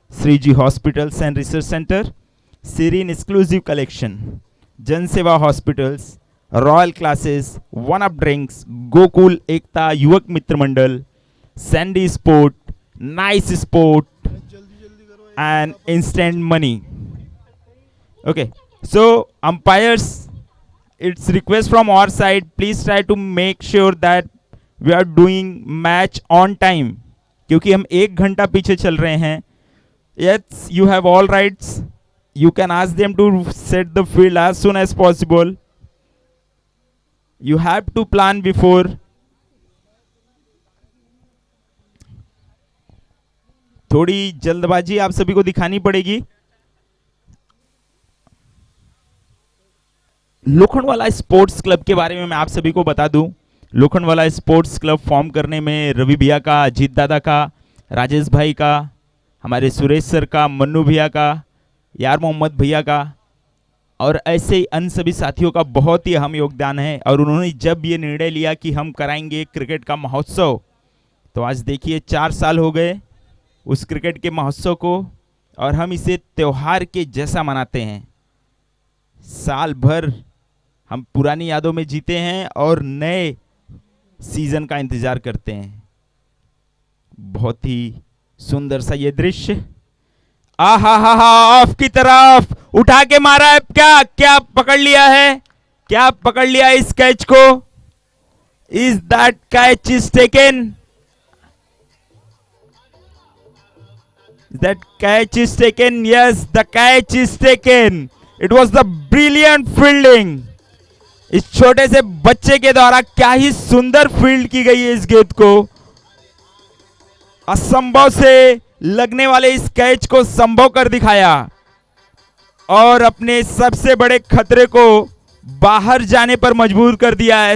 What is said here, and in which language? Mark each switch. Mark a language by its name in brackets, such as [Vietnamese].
[Hindi] Shriji hospitals and research centre, serine exclusive collection, जन सेवा hospitals, royal classes, one up drinks, Gokul एकता युवक मित्र मंडल, Sandy sport, nice sport [English] and instant money. Okay, so umpires, it's request from our side, please try to make sure that we are doing match on time, [Hindi] क्योंकि हम 1 घंटा पीछे चल रहे हैं। [English] Yes, you have all rights, you can ask them to set the field as soon as possible, you have to plan before। [Hindi] थोड़ी जल्दबाजी आप सभी को दिखानी पड़ेगी। लोखंडवाला स्पोर्ट्स क्लब के बारे में मैं आप सभी को बता दूं, लोखंडवाला स्पोर्ट्स क्लब फॉर्म करने में रवि भैया का, अजीत दादा का, राजेश भाई का, हमारे सुरेश सर का, मन्नू भैया का, यार मोहम्मद भैया का और ऐसे ही अन्य सभी साथियों का बहुत ही अहम योगदान है। और उन्होंने जब ये निर्णय लिया कि हम कराएंगे क्रिकेट का महोत्सव, तो आज देखिए 4 साल हो गए उस क्रिकेट के महोत्सव को और हम इसे त्योहार के जैसा मनाते हैं। साल भर हम पुरानी यादों में जीते हैं और नए सीजन का इंतजार करते हैं। बहुत ही सुंदर सा ये दृश्य। आहा हा हा, ऑफ की तरफ उठा के मारा है, क्या क्या पकड़ लिया है, क्या पकड़ लिया इस कैच को। [English] Is that catch is taken, that catch is taken? Yes, the catch is taken. It was the brilliant fielding. [Hindi] इस छोटे से बच्चे के द्वारा क्या ही सुंदर फील्ड की गई है इस गेंद को। असंभव से लगने वाले इस कैच को संभव कर दिखाया और अपने सबसे बड़े खतरे को बाहर जाने पर मजबूर कर दिया है।